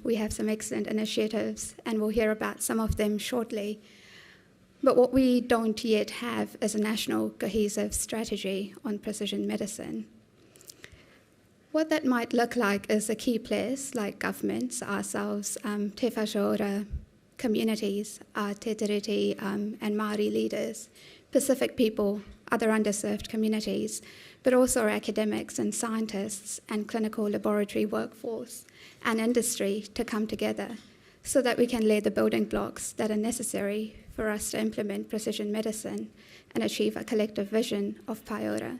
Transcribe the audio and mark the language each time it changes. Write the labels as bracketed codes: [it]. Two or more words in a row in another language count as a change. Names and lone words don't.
[en] We have some excellent initiatives, and we'll hear about some of them shortly. But what we don't yet have is a national cohesive strategy on precision medicine. What that might look like is the key players like governments, ourselves, [mi] te whakaora, [en] communities, [mi] te tiriti, [en] and Māori leaders, Pacific people, other underserved communities, but also our academics and scientists and clinical laboratory workforce and industry to come together so that we can lay the building blocks that are necessary for us to implement precision medicine and achieve a collective vision of Paiora.